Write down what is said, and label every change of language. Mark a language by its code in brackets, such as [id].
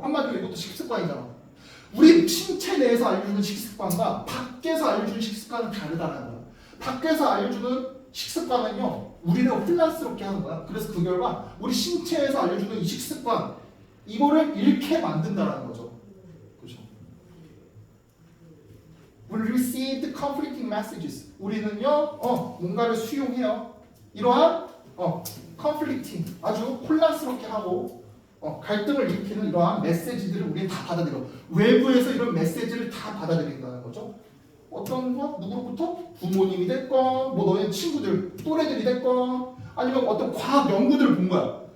[ko] 한마디로 이것도 식습관이잖아. 우리 신체 내에서 알려주는 식습관과 밖에서 알려주는 식습관은 다르다는 거야. 밖에서 알려주는 식습관은요, 우리를 혼란스럽게 하는 거야. 그래서 그 결과 우리 신체에서 알려주는 이 식습관, 이거를 잃게 만든다는 거죠. 그렇죠? [en] We received conflicting messages. [ko] 우리는요, 뭔가를 수용해요. 이러한 conflicting, 아주 혼란스럽게 하고 갈등을 일으키는 이러한 메시지들을 우리는 다 받아들여. 외부에서 이런 메시지를 다 받아들인다는 거죠. 어떤 거? 누구로부터? 부모님이 됐건, 뭐 너의 친구들, 또래들이 됐건, 아니면 어떤 과학 연구들을 본 거야.